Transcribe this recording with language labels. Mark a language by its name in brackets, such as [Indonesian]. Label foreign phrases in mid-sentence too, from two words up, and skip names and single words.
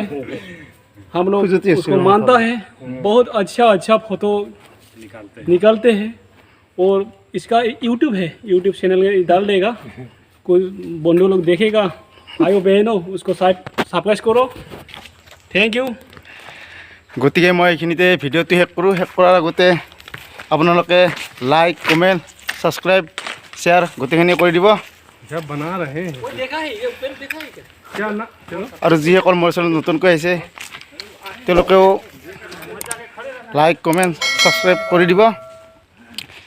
[Hindi] हम लोग उसको मानता है। बहुत अच्छा फोटो निकालते हैं। और इसका यूट्यूब है यूट्यूब चैनल में डाल देगा। कोई बंधु लोग देखेगा भाइयों बहनों उसको सब्सक्राइब करो। [English] thank you. [Assamese] গতিকে মই এইখিনিতে ভিডিঅ'টো শেষ কৰোঁ। শেষ কৰাৰ আগতে আপোনালোকে [English] like comment subscribe share [Assamese] গোটেইখিনি কৰি দিব। আৰু যিসকল মোৰ চেনেল নতুনকৈ আহিছে তেওঁলোকেও [English] like comment subscribe [Assamese] কৰি দিব।